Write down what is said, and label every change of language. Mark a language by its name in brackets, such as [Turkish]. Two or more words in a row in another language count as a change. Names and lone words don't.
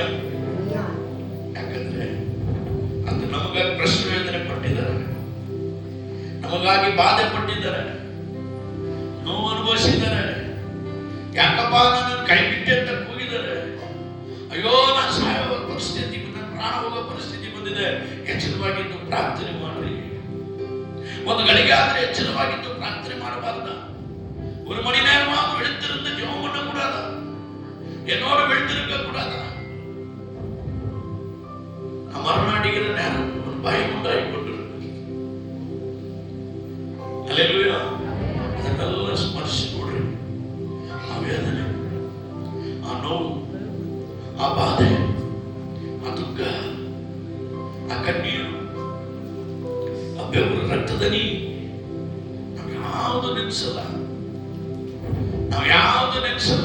[Kannada] ಯಾಕಂದ್ರೆ ಅದು ನಮಗಾಗಿ ಪ್ರಶ್ನೆ ವೇದನೆ ಪಟ್ಟಿದ್ದಾರೆ, ನಮಗಾಗಿ ಬಾಧೆ ಪಟ್ಟಿದ್ದಾರೆ, ನೋವು ಅನುಭವಿಸಿದ್ದಾರೆ. ಯಾಕಪ್ಪ ನನ್ನ ಕೈ ಬಿಟ್ಟೆ ಅಂತ ಕೂಗಿದ್ದಾರೆ. ಅಯ್ಯೋ ನಾನು ಸಾಯುವ ಪರಿಸ್ಥಿತಿ, ನನ್ನ ಪ್ರಾಣ ಹೋಗೋ ಪರಿಸ್ಥಿತಿ ಬಂದಿದೆ. ಎಚ್ಚರವಾಗಿದ್ದು ಪ್ರಾರ್ಥನೆ ಮಾಡ್ರಿ. ಒಂದು ಗಳಿಗೆ ಆದ್ರೆ ಎಚ್ಚರವಾಗಿದ್ದು ಪ್ರಾರ್ಥನೆ ಮಾಡಬಾರ್ದ? [Tamil] ஒரு மணி நேரமாவது விழித்திருந்து ஜெபம் பண்ண கூடாதா? என்னோட விழித்திருக்க கூடாதா? மரணாடிகிற நேரம் ஒரு பயம் உண்டாகி கொண்டிருக்கு. அல்லேலூயா. [Kannada] ಅದನ್ನೆಲ್ಲ ಸ್ಮರಿಸಿ ನೋಡ್ರಿ. ಆ ವೇದನೆ, ಆ ನೋವು, ಆ ಬಾಧೆ, ಆ ದುಃಖ, ಆ ಕಣ್ಣೀರು, ಆ ಬೆವರು ರಕ್ತದನಿ ನಾವು ಯಾವುದು ನೆನೆಸಲ್ಲ, ನಾವು ಯಾವುದು ನೆನೆಸಲ್ಲ.